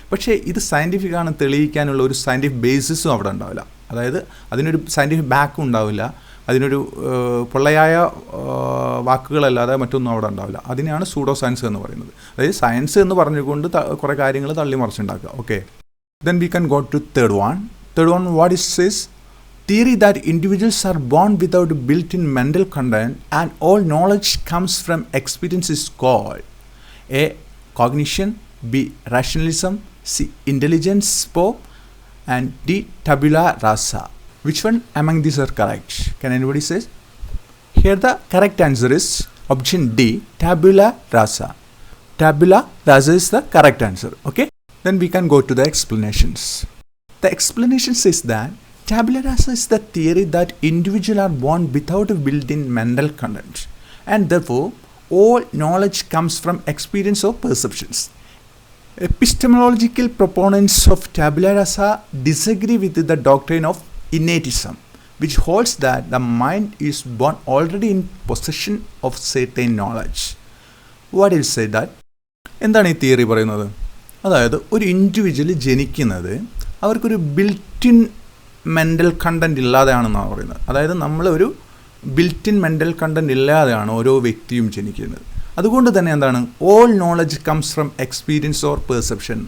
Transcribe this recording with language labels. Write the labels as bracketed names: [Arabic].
[Malayalam] പക്ഷേ ഇത് സയൻറ്റിഫിക് ആണ് തെളിയിക്കാനുള്ള ഒരു സയൻറ്റിഫിക് ബേസിസും അവിടെ ഉണ്ടാവില്ല. അതായത് അതിനൊരു സയൻറ്റിഫിക് ബാക്കും ഉണ്ടാവില്ല, അതിനൊരു പൊള്ളയായ വാക്കുകളല്ലാതെ മറ്റൊന്നും അവിടെ ഉണ്ടാവില്ല. അതിനെയാണ് സൂഡോ സയൻസ് എന്ന് പറയുന്നത്. അതായത് സയൻസ് എന്ന് പറഞ്ഞുകൊണ്ട് കുറേ കാര്യങ്ങൾ തള്ളി മറിച്ചുണ്ടാക്കുക. [English] Okay, then we can go to third one. What is this? Theory that individuals are born without built-in mental content and all knowledge comes from experience is called A. Cognition, B. Rationalism, C. Intelligence, and D. Tabula rasa. Which one among these are correct? Can anybody say? Here the correct answer is option D. Tabula rasa. Tabula rasa is the correct answer. Okay. Then we can go to the explanations. The explanation says that tabula rasa is the theory that individuals are born without a built-in mental content and therefore all knowledge comes from experience or perceptions. Epistemological proponents of tabula rasa disagree with the doctrine of innatism, which holds that the mind is born already in possession of certain knowledge. What is say that? [Malayalam] എന്താണ് ഈ theory പറയുന്നത്? അതായത് ഒരു individual ജനിക്കുന്നത് അവർക്കൊരു built-in mental content ഇല്ലാതെയാണെന്നാണ് പറയുന്നത്. അതായത് നമ്മളൊരു ബിൽറ്റിൻ മെൻ്റൽ കണ്ടൻറ് ഇല്ലാതെയാണ് ഓരോ വ്യക്തിയും ജനിക്കുന്നത്. അതുകൊണ്ട് തന്നെ എന്താണ്, [English] All knowledge comes from experience or perception.